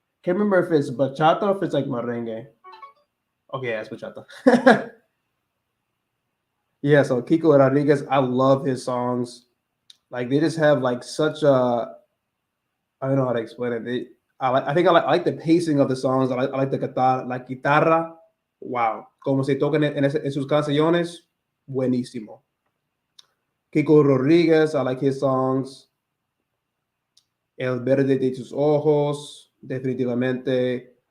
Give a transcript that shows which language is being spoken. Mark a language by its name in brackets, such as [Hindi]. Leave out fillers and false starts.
[English] Can't remember if it's bachata or if it's like merengue. Okay, yeah, it's bachata. Yeah, so Kiko Rodriguez, I love his songs. Like they just have like such a, I don't know how to explain it. I like the pacing of the songs. I like the guitarra. wow. [Spanish] Como se tocan en sus canciones, buenísimo. [English] Kiko Rodriguez, I like his songs. El verde de tus ojos, definitivamente.